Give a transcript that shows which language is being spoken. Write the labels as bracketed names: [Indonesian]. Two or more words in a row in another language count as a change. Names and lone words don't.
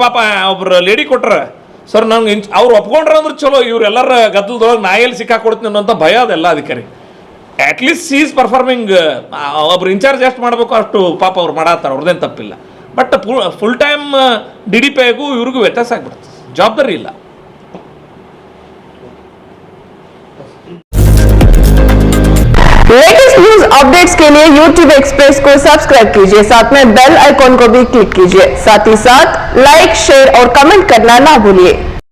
[Kannada] ಪಾಪ ಒಬ್ರು ಲೇಡಿ ಕೊಟ್ರೆ ಸರ್ ನಂಗೆ ಅವ್ರು ಒಪ್ಕೊಂಡ್ರೆ ಅಂದ್ರೆ ಚಲೋ, ಇವರೆಲ್ಲರ ಗದ್ದಲದೊಳಗೆ ನಾಯಲ್ಲಿ ಸಿಕ್ಕಾಕೊಡ್ತೀನಿ ಅನ್ನೋಂಥ ಭಯ ಅದೆಲ್ಲ ಅಧಿಕಾರಿ. [English] at least she is performing. [Kannada] ಒಬ್ರು ಇನ್ಚಾರ್ಜ್ ಎಷ್ಟು ಮಾಡಬೇಕು ಅಷ್ಟು ಪಾಪ ಅವ್ರು ಮಾಡತ್ತಾರೆ, ಅವ್ರದ್ದೇನು ತಪ್ಪಿಲ್ಲ. [English] but full time [Kannada] DDPಗೂ ಇವ್ರಿಗೂ ವ್ಯತ್ಯಾಸ ಆಗ್ಬಿಡುತ್ತೆ, ಜವಾಬ್ದಾರಿ ಇಲ್ಲ. [English] latest news updates [Hindi] के लिए YouTube एक्सप्रेस को सब्सक्राइब कीजिए, साथ में [English] bell icon [Hindi] को भी क्लिक कीजिए। साथ ही साथ [English] like, share [Hindi] और कमेंट करना ना भूलिए।